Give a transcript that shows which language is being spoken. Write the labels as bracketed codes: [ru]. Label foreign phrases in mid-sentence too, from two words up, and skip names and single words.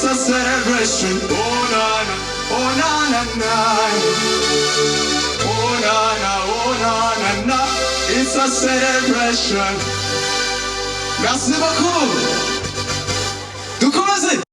[en] celebration. Oh na na, oh na na na. Oh na na, oh na na na. It's a celebration. [fr] Merci beaucoup. [rw] Dukomeze.